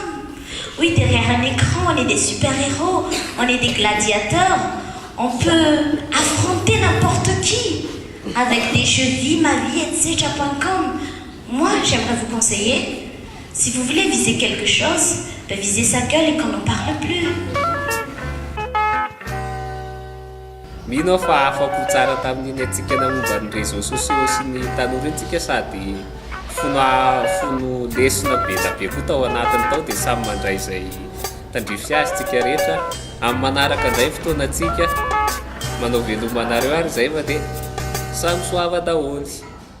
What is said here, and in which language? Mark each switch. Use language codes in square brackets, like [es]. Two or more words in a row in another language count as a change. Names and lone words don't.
[fr] Oui, derrière un écran, on est des super-héros, on est des gladiateurs. On peut affronter n'importe qui avec des jeux vie, ma vie, etc.com. Moi, j'aimerais vous conseiller, si vous voulez viser quelque chose, visez sa gueule et qu'on n'en parle plus. [mg] Mino fa afa-po tsara tamin'iny antsika namomba ny [fr] réseaux sociaux [mg] sy ny tanora antsika sady fono lesona be da be koa tao anatiny tao dia samy mandray izay tandrify azy tsika rehetra amin'ny manaraka indray fotoana antsika manao velomanareo ary zay fa dia samy soava daholo.